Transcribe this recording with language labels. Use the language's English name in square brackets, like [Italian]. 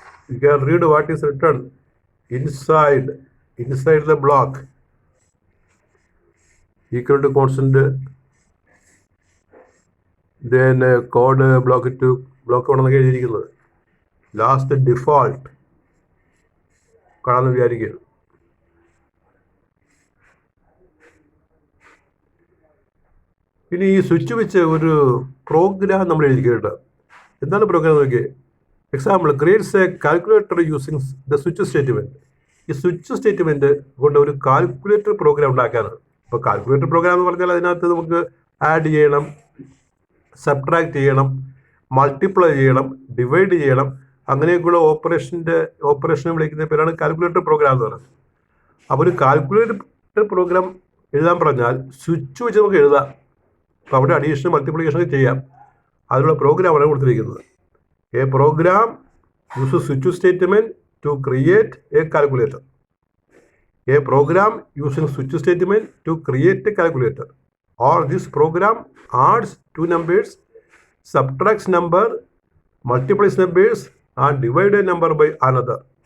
[English] You can read what is written inside the block. Equal to constant, then code block 2 block 1 [Malayalam] എന്നൊക്കെ എഴുതിയിരിക്കുന്നത്. Last default കാണാമെന്ന് വിചാരിക്കുക. ഇനി ഈ സ്വിച്ച് വെച്ച് ഒരു പ്രോഗ്രാം നമ്മൾ എഴുതിക്കേണ്ടത്. എന്താണ് പ്രോഗ്രാം നോക്കിയേ? [English] Example, creates a calculator using the switch statement. [Malayalam] ഈ സ്വിച്ച് സ്റ്റേറ്റ്മെൻറ്റ് കൊണ്ട് ഒരു കാൽക്കുലേറ്റർ പ്രോഗ്രാം ഉണ്ടാക്കാനാണ്. ഇപ്പോൾ കാൽക്കുലേറ്റർ പ്രോഗ്രാം എന്ന് പറഞ്ഞാൽ അതിനകത്ത് നമുക്ക് ആഡ് ചെയ്യണം, സബ്ട്രാക്ട് ചെയ്യണം, മൾട്ടിപ്ലൈ ചെയ്യണം, ഡിവൈഡ് ചെയ്യണം, അങ്ങനെയൊക്കെയുള്ള ഓപ്പറേഷനെ വിളിക്കുന്ന പേരാണ് കാൽക്കുലേറ്റർ പ്രോഗ്രാം എന്ന് പറയുന്നത്. അപ്പോൾ ഒരു കാൽക്കുലേറ്റർ പ്രോഗ്രാം എഴുതാൻ പറഞ്ഞാൽ സ്വിച്ച് വെച്ച് നമുക്ക് എഴുതാം. അപ്പോൾ അവിടെ അഡീഷൻ മൾട്ടിപ്ലിക്കേഷൻ ഒക്കെ ചെയ്യാം. അതിനുള്ള പ്രോഗ്രാമാണ് കൊടുത്തിരിക്കുന്നത്. [English] A program use switch statement to create a calculator. A program using switch statement to create a calculator. Or this program adds 2 numbers, subtracts number, multiplies numbers and divide a number by another.